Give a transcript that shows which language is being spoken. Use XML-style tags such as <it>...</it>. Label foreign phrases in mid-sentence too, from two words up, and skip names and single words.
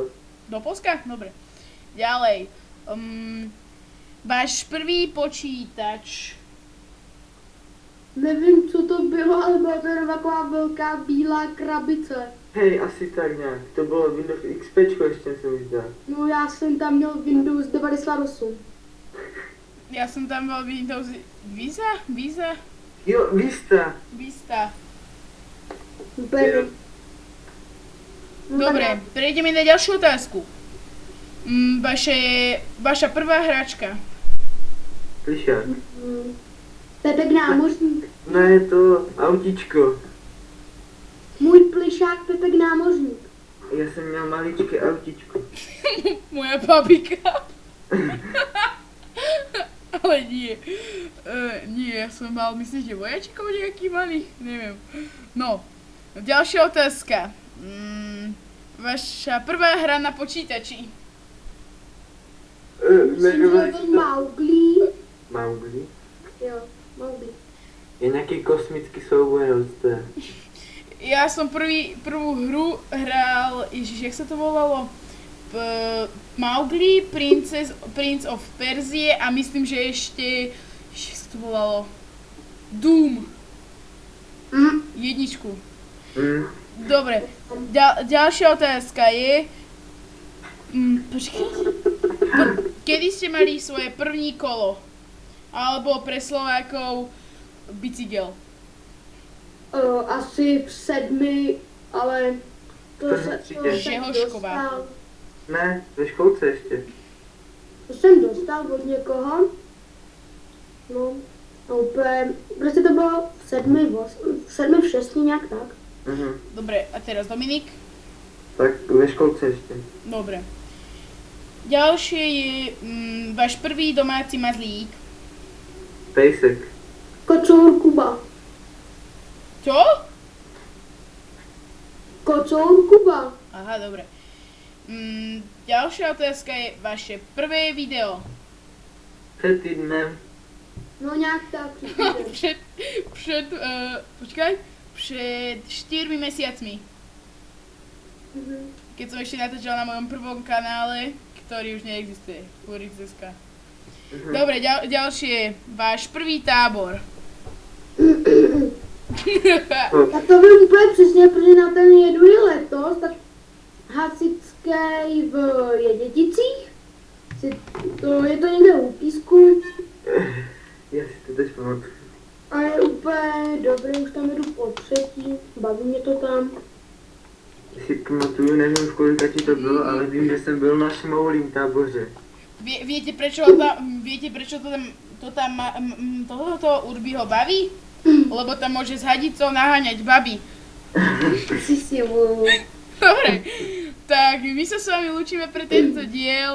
<sk>Do Polska? Dobre. Ďalej. Váš prvý počítač.</sk> <cs>Nevím, co to bylo, ale byla to jenom taková velká bílá krabice. Hej, asi tak nějak. To bylo Windows XP ještě se mi zdá. No já jsem tam měl Windows 98. Ja som tam mal Windows Visa? Jo, Vista. Vista. Úplně. No,</cs> <sk>Dobre, prejdeme na ďalšiu otázku. Vaša prvá hračka. Plišák.</sk> <cs>Pepek námořník. No je to autíčko. Můj plišák Pepek námořník. Já jsem měl maličké autíčko.</cs> <sk>Moja babika. Ale nie. Nie, ja som mal, myslím, že vojačikov nejaký malý, neviem. No, ďalšia otázka. Vaša prvá hra na počítači. Myslím, že je to Mowgli. Mowgli?</sk> <cs>Jo, Mowgli. Je nějaký kosmický souboj, to je.</cs> <sk>Ja som prvú hru hral, ježiš, jak sa to volalo? Mowgli, Prince of Perzie a myslím, že ešte, jak sa to volalo? Doom. Jedničku. Dobre, ďalšia otázka je, počkajte, kedy ste mali svoje první kolo? Alebo pre Slovákov bicykel?</sk> <cs>Asi v 7, ale to se Žehošková. dostal. Ne, ve školce ještě. To jsem dostal od někoho. No, a úplně, prostě to bylo v 7, v 6, nějak tak.</cs> <sk>Dobre, a teraz Dominik?</sk> <cs>Tak ve školce ještě.</cs> <sk>Dobre. Ďalšie je váš prvý domáci mazlík.</sk> <cs>Pejsek. Kocour Kuba.</cs> <sk>Čo?</sk> <cs>Kocour Kuba.</cs> <sk>Aha, dobre. Ďalšia otázka je vaše prvé video.</sk> <cs>Před týdnem. No nějak tak.</cs> <sk>Před 4 mesiacmi. Keď som ešte natáčala na mojom prvom kanále, ktorý už neexistuje, Kurix.sk. Dobre, ďalšie, váš prvý tábor.</sk> <cs>Tak to vím úplně přesně, protože na ten jedu i letos, tak hasičský v Jeděticích. Je to někde u Písku Já si to teď pamatuju. a je úplně dobrý, už tam jedu po třetí, baví mě to tam. Si pamatuju, nevím v kolikači to bylo, ale vím, že jsem byl na šmoulím táboře.</cs> <sk>Viete prečo tohoto Urbiho baví? Lebo tam môže s hadicou naháňať baby. Si Dobre, tak my sa s vami lúčime pre tento diel.</sk>